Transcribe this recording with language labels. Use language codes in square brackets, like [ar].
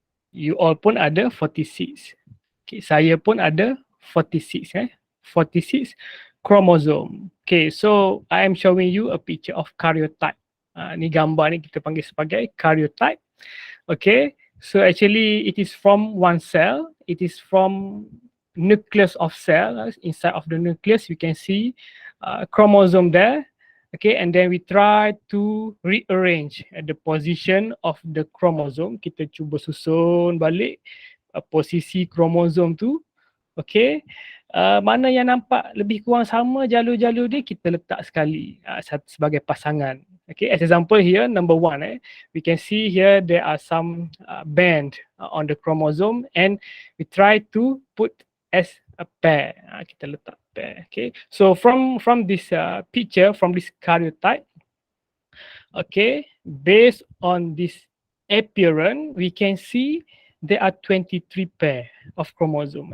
[ms] You all pun ada 46. Okay, saya pun ada 46. [en] 46 chromosome. Okay, so I am showing you a picture of karyotype. [ms] Ni gambar ni kita panggil sebagai karyotype. [en] Okay, so actually it is from one cell. It is from nucleus of cell. Inside of the nucleus you can see chromosome there. Okay, and then we try to rearrange the position of the chromosome. [ms] Kita cuba susun balik posisi chromosome tu. Okay, mana yang nampak lebih kurang sama jalur-jalur dia, kita letak sekali sebagai pasangan. [en] Okay, as example here, number 1, we can see here there are some band on the chromosome, and we try to put as a pair. [ms] Kita letak pair. [en] Okay, so from this picture, from this karyotype, okay, based on this appearance, we can see there are 23 pair of chromosome.